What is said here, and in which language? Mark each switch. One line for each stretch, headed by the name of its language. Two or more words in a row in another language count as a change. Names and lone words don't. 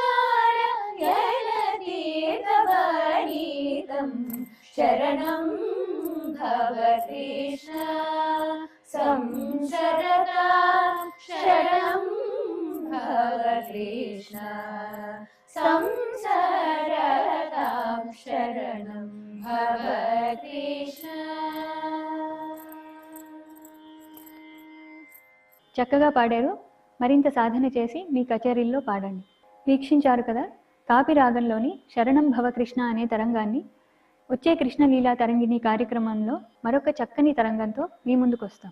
Sanskrit: नारायणतीर्थभणितम् शरणं भव कृष्ण संशरतां शरणं भव कृष्ण संशरतां शरणं भव कृष्ण.
Telugu: చక్కగా పాడారు. మరింత సాధన చేసి మీ కచేరీల్లో పాడండి. వీక్షించారు కదా కాపి రాగంలోని శరణం భవ కృష్ణ అనే తరంగాన్ని. వచ్చే కృష్ణలీలా తరంగిణి కార్యక్రమంలో మరొక చక్కని తరంగంతో మీ ముందుకు వస్తాం.